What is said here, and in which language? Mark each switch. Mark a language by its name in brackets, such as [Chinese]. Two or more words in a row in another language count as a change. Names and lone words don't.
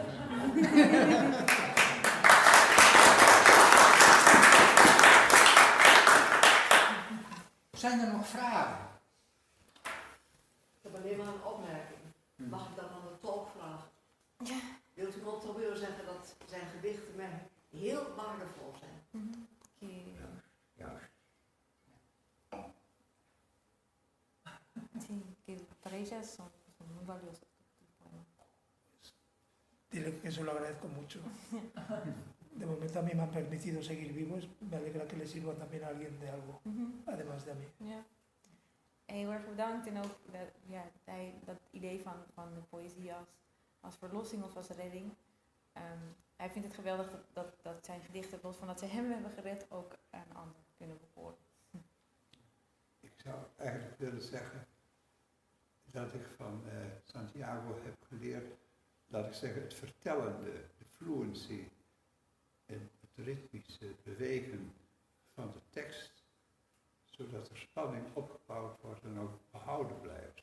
[Dutch] Zijn er nog vragen? Ik heb alleen maar een opmerking. Mag ik dat aan de tolk vragen? Ja. Wilt u controleur zeggen dat zijn gedichten mij heel waardevol zijn? Ja. [Spanish] Sí, que para ella son muy valiosos. Dile que eso lo agradezco mucho. De momento a mí me han permitido seguir vivo, me alegra que le sirva también a alguien de algo, además de a mí. [Dutch] Ja. Heel erg bedankt en ook dat idee van de poëzie als verlossing of als redding. Hij vindt het geweldig dat zijn gedichten, los van dat ze hem hebben gered, ook aan anderen kunnen behoren. Ik zou eigenlijk willen zeggen dat ik van Santiago heb geleerd, laat ik zeggen, het vertellende, de fluency en het ritmische bewegen van de tekst, zodat er spanning opgebouwd wordt en ook behouden blijft.